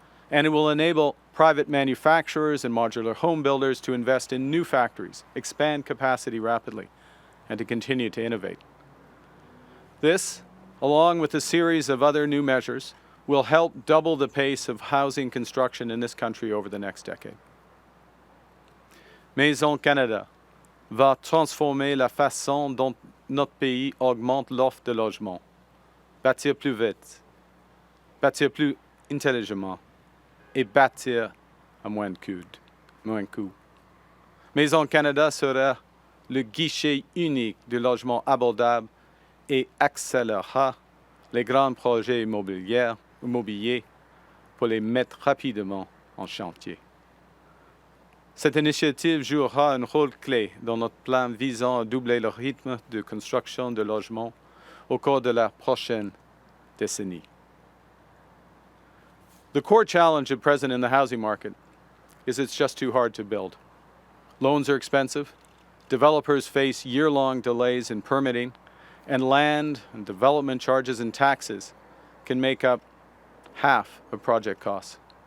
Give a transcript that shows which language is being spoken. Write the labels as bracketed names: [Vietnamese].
[English] And it will enable private manufacturers and modular home builders to invest in new factories, expand capacity rapidly, and to continue to innovate. This, along with a series of other new measures, will help double the pace of housing construction in this country over the next decade. [French] Maison Canada va transformer la façon dont notre pays augmente l'offre de logement. Bâtir plus vite, bâtir plus intelligemment et bâtir à moins de coûts. Maison Canada sera le guichet unique du logement abordable et accélérera les grands projets immobiliers pour les mettre rapidement en chantier. Cette initiative jouera un rôle clé dans notre plan visant à doubler le rythme de construction de logements au cours de la prochaine décennie. [English] The core challenge at present in the housing market is it's just too hard to build. Loans are expensive, developers face year-long delays in permitting, and land and development charges and taxes can make up half of project costs.